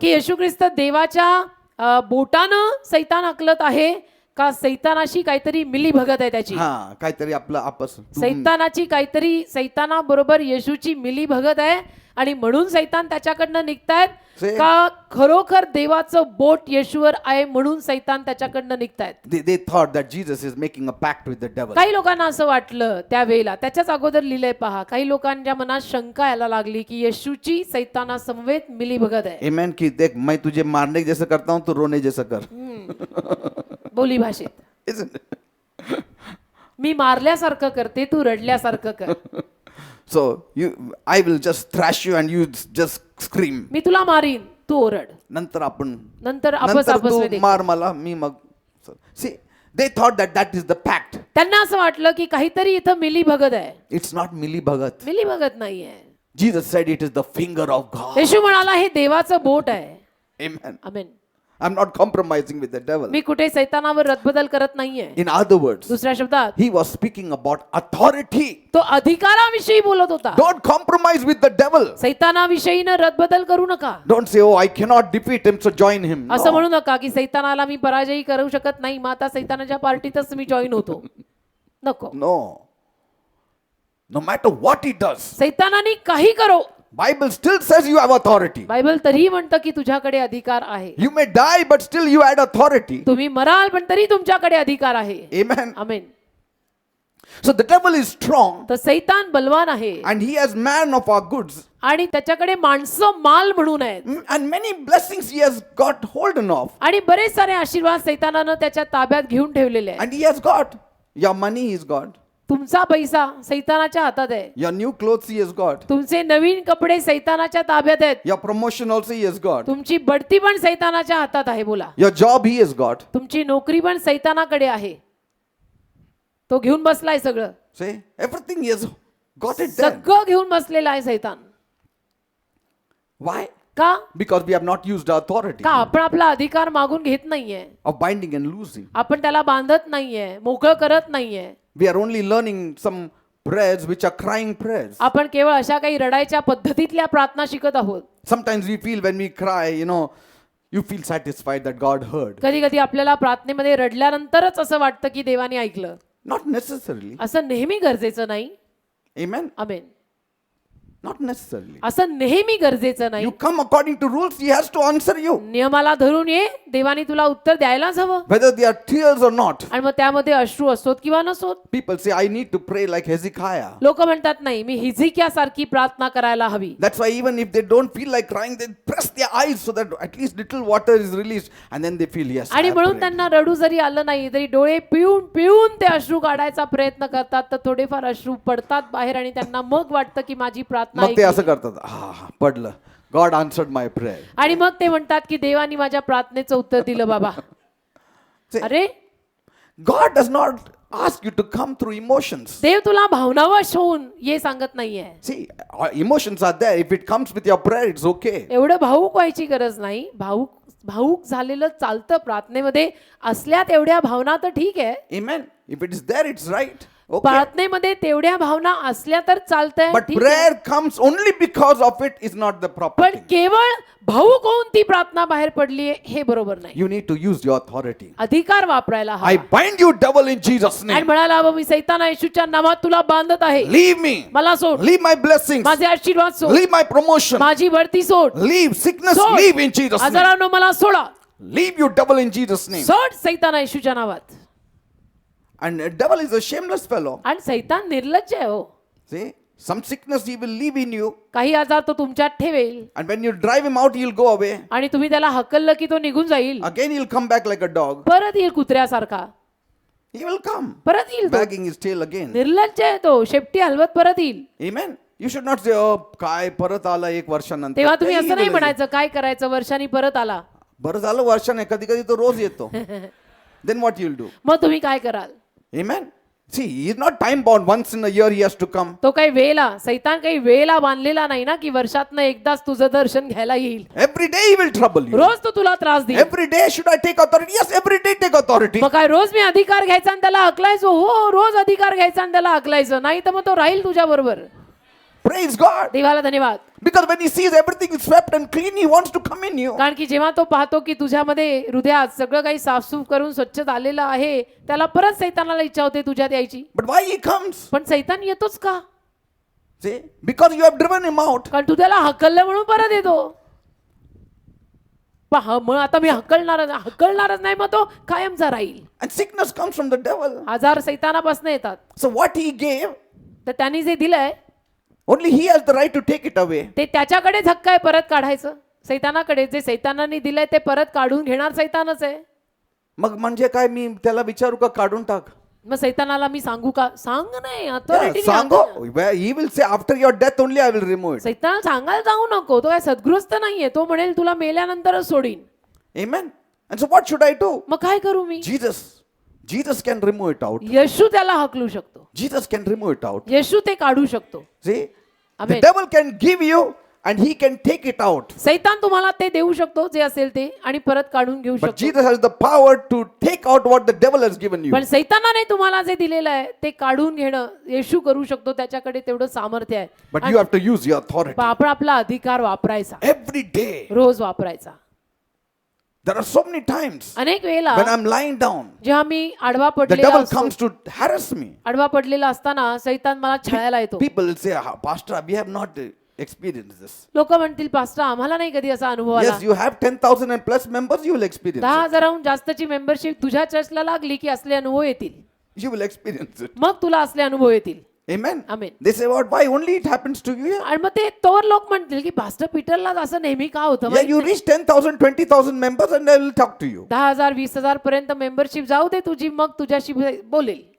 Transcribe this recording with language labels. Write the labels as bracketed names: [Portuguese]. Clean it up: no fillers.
[Marathi] की येशू ख्रिस्त देवाच्या बोटानं सैतान हकलत आहे का सैतानाशी काहीतरी मिली भगत आहे त्याची. हा काहीतरी आपलं आपस सैतानाची काहीतरी सैताना बरोबर येशूची मिली भगत आहे आणि म्हणून सैतान त्याच्याकडनं निघतायत का खरोखर देवाचं बोट येशूवर आहे म्हणून सैतान त्याच्याकडनं निघतायत. [English] they thought that Jesus is making a pact with the devil. [Marathi] काही लोकांना असं वाटलं त्यावेळेला. त्याच्याच अगोदर लिहिलंय पहा, काही लोकांच्या मनात शंका यायला लागली की येशूची सैताना समवेत मिली भगत आहे. [Hindi] Amen की देख मैं तुझे मारने जैसा करता हूं तो रोने जैसा कर. [Marathi] बोली भाषेत, [English] Isn't it? [Marathi] मी मारल्यासारखं करते तू रडल्यासारखं कर. [English] So I will just thrash you and you just scream. [Marathi] मी तुला मारीन तू ओरड. नंतर आपण नंतर आपस नंतर आपस तू मध्ये. मार मला मी मग. [English] See, they thought that is the pact. [Marathi] त्यांना असं वाटलं की काहीतरी इथं मिली भगत आहे. [English] It's not मिली भगत. [Marathi] Milli Bhagat नाहीये. [English] Jesus said it is the finger of God. [Marathi] येशू म्हणाला हे देवाचं बोट आहे. [English] Amen. [Marathi] Amen. [English] I'm not compromising with the devil. [Marathi] मी कुठे सैतानावर रदबदल करत नाहीये. [English] In other words, [Marathi] दुसऱ्या शब्दात [English] he was speaking about authority. [Marathi] तो अधिकाराविषयी बोलत होता. [English] Don't compromise with the devil. [Marathi] सैतानाविषयीनं रदबदल करू नका. [English] Don't say, oh, I cannot defeat him, so join him. [Marathi] असं [English] No. [Marathi] म्हणू नका की सैतानाला मी पराजयी करू शकत नाही मग आता सैतानाच्या पार्टीतच मी जॉईन होतो. नको. [English] No. No matter what he does, [Marathi] सैतानाने काही करो, [English] Bible still says you have authority. [Marathi] Bible तरीही म्हणतं की तुझ्याकडे अधिकार आहे. [English] You may die, but still you had authority. [Marathi] तुम्ही मराल पण तरी तुमच्याकडे अधिकार आहे. [English] Amen. [Marathi] Amen. [English] So the devil is strong [Marathi] तर सैतान बलवान आहे [English] and he has man of our goods. [Marathi] आणि त्याच्याकडे माणसं माल म्हणून आहेत. [English] And many blessings he has got holden of. [Marathi] आणि बरेच सारे आशीर्वाद सैतानानं त्याच्या ताब्यात घेऊन ठेवलेले आहेत. [English] And he has got. Your money he's got. [Marathi] तुमचा पैसा सैतानाच्या हातात आहे. [English] Your new clothes he has got. [Marathi] तुमचे नवीन कपडे सैतानाच्या ताब्यात आहेत. [English] Your promotion also he has got. [Marathi] तुमची बढती पण सैतानाच्या हातात आहे. बोला. [English] Your job he has got. [Marathi] तुमची नोकरी पण सैतानाकडे आहे. तो घेऊन बसलाय सगळं. [English] See, everything he has got it there. [Marathi] सगळं घेऊन बसलेला आहे सैतान. [English] Why? [Marathi] का [English] Because we have not used our authority [Marathi] का आपण आपला अधिकार मागून घेत नाहीये, [English] of binding and loosing. [Marathi] आपण त्याला बांधत नाहीये, मोकळं करत नाहीये. [English] We are only learning some prayers which are crying prayers. [Marathi] आपण केवळ अशा काही रडायच्या पद्धतीतल्या प्रार्थना शिकत आहोत. [English] Sometimes we feel when we cry, you feel satisfied that God heard. [Marathi] कधी कधी आपल्याला प्रार्थनेमध्ये रडल्यानंतरच असं वाटतं की देवाने ऐकलं. [English] Not necessarily. [Marathi] असं नेहमी गरजेचं नाही. [English] Amen. [Marathi] आमेन. [English] Not necessarily. [Marathi] असं नेहमी गरजेचं नाही. [English] You come according to rules, He has to answer you. [Marathi] नियमाला धरून ये, देवाने तुला उत्तर द्यायलाच हवं. [English] Whether they are tears or not. [Marathi] आणि मग त्यामध्ये अश्रू असोत किंवा नसोत. [English] People say, I need to pray like Hezekiah. [Marathi] लोक म्हणतात नाही, मी हिजकिया सारखी प्रार्थना करायला हवी. [English] That's why even if they don't feel like crying, they press their eyes so that at least little water is released and then they feel, yes. I [Marathi] आणि [English] have [Marathi] म्हणून [English] prayed. [Marathi] त्यांना रडू जरी आलं नाही तरी डोळे पिऊन पिऊन ते अश्रू काढायचा प्रयत्न करतात, तर थोडेफार अश्रू पडतात बाहेर आणि त्यांना मग वाटतं की माझी प्रार्थना मग ते असं ऐकली. करतात, पडलं. [English] God answered my prayer. [Marathi] आणि मग ते म्हणतात की देवानी माझ्या प्रार्थनेचं उत्तर दिलं बाबा. [English] See, [Marathi] अरे [English] God does not ask you to come through emotions. [Marathi] देव तुला भावनावश होऊन ये सांगत नाहीये. [English] See, emotions are there. If it comes with your prayer, it's okay. [Marathi] एवढं भावूक व्हायची गरज नाही. भावूक झालेलं चालतं प्रार्थनेमध्ये असल्या तेवढ्या भावना तर ठीक आहे. [English] Amen. If it is there, it's right. Okay. [Marathi] प्रार्थनेमध्ये तेवढ्या भावना असल्या तर चालतंय, [English] But [Marathi] ठीक आहे. [English] prayer comes only because of it is not the proper [Marathi] पण [English] thing. [Marathi] केवळ भावूक होऊन ती प्रार्थना बाहेर पडली हे बरोबर नाही. [English] You need to use your authority. [Marathi] अधिकार वापरायला हवा. [English] I bind you, devil, in Jesus' [Marathi] आणि [English] name. [Marathi] म्हणाला बाबा मी सैताना येशूच्या नावात तुला बांधत आहे. [English] Leave me. [Marathi] मला सोड. [English] Leave my blessings. [Marathi] माझे आशीर्वाद सोड. [English] Leave my promotion. [Marathi] माझी बढती सोड. [English] Leave sickness. [Marathi] सोड. [English] Leave in Jesus' name. [Marathi] आजारांनो मला सोडा. [English] Leave you, devil, in Jesus' name. [Marathi] सोड सैताना येशूच्या नावात. [English] And devil is a shameless fellow. [Marathi] आणि सैतान निर्लज्ज आहे हो. [English] See, some sickness he will leave in you, [Marathi] काही आजार तो तुमच्यात ठेवेल [English] and when you drive him out, he'll go away. [Marathi] आणि तुम्ही त्याला हकललं की तो निघून जाईल. [English] Again, he'll come back like a dog. [Marathi] परत येईल कुत्र्यासारखा. [English] He will come, [Marathi] परत येईल तो. [English] wagging his tail again. [Marathi] निर्लज्ज आहे तो. शेपटी हलवत परत येईल. [English] Amen. You should not say, oh, [Marathi] काय परत आला एक वर्षानंतर. तेव्हा तुम्ही [English] He [Marathi] असं नाही [English] will- [Marathi] म्हणायचं काय करायचं वर्षांनी परत आला. बरं झालं वर्षाने, कधी कधी तो रोज येतो. [English] Then what you'll do? [Marathi] मग तुम्ही काय कराल. [English] Amen. See, he is not time bound. Once in a year he has to come. [Marathi] तो काही वेळेला सैतान काही वेळेला बांधलेला नाही ना की वर्षातनं एकदाच तुझं दर्शन घ्यायला येईल. [English] Every day he will trouble you. [Marathi] रोज तो तुला त्रास देईल. [English] Every day should I take authority? Yes, every day take authority. [Marathi] मग काय रोज मी अधिकार घ्यायचा आणि त्याला हकलायचो. हो रोज अधिकार घ्यायचा आणि त्याला हकलायचं. नाही तर मग तो राहील तुझ्या बरोबर. [English] Praise God. [Marathi] देवाला धन्यवाद. [English] Because when he sees everything is swept and clean, he wants to come in you. [Marathi] कारण की जेव्हा तो पाहतो की तुझ्यामध्ये हृदयात सगळं काही साफसूफ करून स्वच्छ झालेलं आहे, त्याला परत सैतानाला इच्छा होते तुझ्यात यायची. [English] But why he comes? [Marathi] पण सैतान येतोच का. [English] See, because you have driven him out. [Marathi] कारण तू त्याला हकललं म्हणून परत येतो. मग आता मी हकलणारच नाही, मग तो कायमचा राहील. [English] And sickness comes from the devil. [Marathi] आजार सैतानापासून येतात. [English] So what he gave, [Marathi] तर त्यांनी जे दिलंय [English] only he has the right to take it away. [Marathi] ते त्याच्याकडेच हक्क आहे परत काढायचं. सैतानाकडे जे सैतानाने दिलंय ते परत काढून घेणार सैतानच आहे. मग म्हणजे काय, मी त्याला विचारू का काढून टाक? मग सैतानाला मी सांगू का. सांग नाही [English] Yeah, [Marathi] authority ने सांगो. सांग. [English] Where he will say after your death only I will remove it. [Marathi] सैतानाला सांगायला जाऊ नको. तो काय सद्गृहस्थ नाहीये. तो म्हणेल तुला मेल्यानंतरच सोडीन. [English] Amen. And so what should I do? [Marathi] मग काय करू मी. [English] Jesus can remove it out. [Marathi] येशू त्याला हकलू शकतो. [English] Jesus can remove it out. [Marathi] येशू ते काढू शकतो. [English] See, the Amen. devil can give you and he can take it out. [Marathi] सैतान तुम्हाला ते देऊ शकतो जे असेल ते आणि परत काढून घेऊ [English] But [Marathi] शकतो. [English] Jesus has the power to take out what the devil has given you. [Marathi] पण सैतानाने तुम्हाला जे दिलेलं आहे ते काढून घेणं येशू करू शकतो. त्याच्याकडे तेवढं सामर्थ्य आहे. [English] But you have to use your authority. [Marathi] पण आपण आपला अधिकार वापरायचा. [English] Every day. [Marathi] रोज वापरायचा. [English] There are so many times [Marathi] अनेक वेळेला [English] when I'm lying down, [Marathi] जेव्हा मी आडवा [English] the [Marathi] पडलेला [English] devil [Marathi] असतो, [English] comes to harass me. [Marathi] आडवा पडलेला असताना सैतान मला छळायला येतो. [English] People will say, Pastor, we have not experienced this. [Marathi] लोक म्हणतील पास्टर आम्हाला नाही कधी असा अनुभव आला. [English] Yes, you have 10,000 and plus members, you will experience it. [Marathi] 10,000हून जास्तीची मेंबरशिप तुझ्या चर्चला लागली की असले अनुभव येतील. [English] You will experience it. [Marathi] मग तुला असले अनुभव येतील. [English] Amen. Amen. They say, what? Why only it happens to you? [Marathi] आणि मग ते तोवर लोक म्हणतील की पास्टर पीटरला असं नेहमी का होतं. [English] Yeah, you reach 10,000, 20,000 members and they will talk to you. [Marathi] 10,000 20,000 पर्यंत मेंबरशिप जाऊ दे तुझी, मग तुझ्याशी बोलेल.